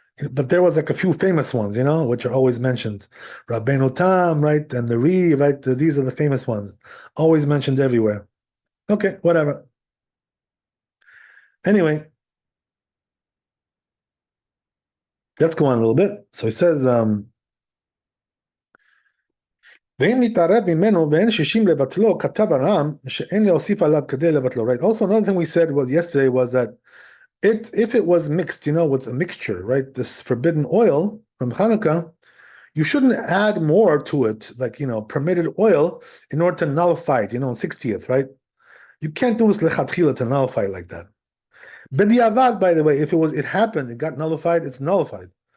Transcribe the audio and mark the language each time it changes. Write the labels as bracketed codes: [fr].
[en] But there was like a few famous ones, which are always mentioned. Rabbeinu Tam, right? And the Ri, right? These are the famous ones. Always mentioned everywhere. Okay, whatever. Anyway, let's go on a little bit. So he says, [he] ואם נתערב ממנו ואין 60 לבטלו, כתב הר"ם שאין להוסיף עליו כדי לבטלו, right? [en] Also, another thing we said yesterday was that if it was mixed, with a mixture, right? This forbidden oil from Chanuka, you shouldn't add more to it, like, permitted oil in order to nullify it, 60th, right? You can't do this lechatchila to nullify it like that. B'diavad, by the way, if it happened, it got nullified, it's nullified.